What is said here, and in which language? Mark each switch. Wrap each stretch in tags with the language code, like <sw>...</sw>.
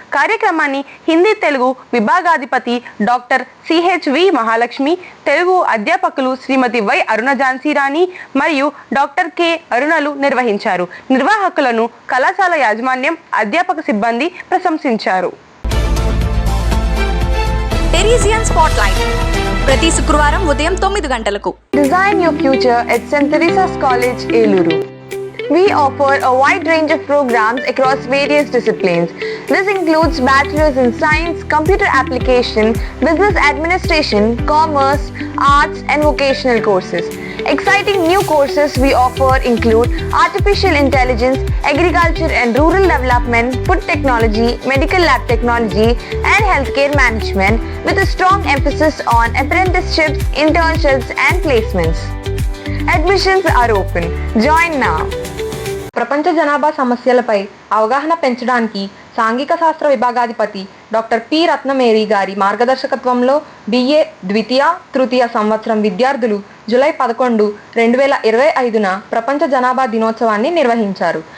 <te>కార్యక్రమాన్ని Hindi Telugu విభాగాధిపతి doctor CHV Mahalakshmi, Telugu అధ్యాపకులు శ్రీమతి why అరుణ ఝాన్సీరాణి మరియు డాక్టర్ కె అరుణలు నిర్వహించారు. నిర్వాహకులను కళాశాల యాజమాన్యం, అధ్యాపక సిబ్బంది ప్రశంసించారు. తెరీజియన్ స్పాట్లైట్ ప్రతి శుక్రవారం ఉదయం 9 గంటలకు.</te> <en>Design your future at St. Teresa's College, Eluru. We offer a wide range of programs across various disciplines. This includes bachelor's in science, computer application, business administration, commerce, arts and vocational courses. Exciting new courses we offer include artificial intelligence, agriculture and rural development, food technology, medical lab technology and healthcare management with a strong emphasis on apprenticeships, internships and placements. Admissions are open. Join now.</en> <te>ప్రపంచ జనాభా సమస్యలపై అవగాహన పెంచడానికి సాంఘిక శాస్త్ర విభాగాధిపతి doctor P రత్నమేరి గారి మార్గదర్శకత్వంలో BA ద్వితీయ, తృతీయ సంవత్సరం విద్యార్థులు జూలై 11, 2025న ప్రపంచ జనాభా దినోత్సవాన్ని నిర్వహించారు.</te>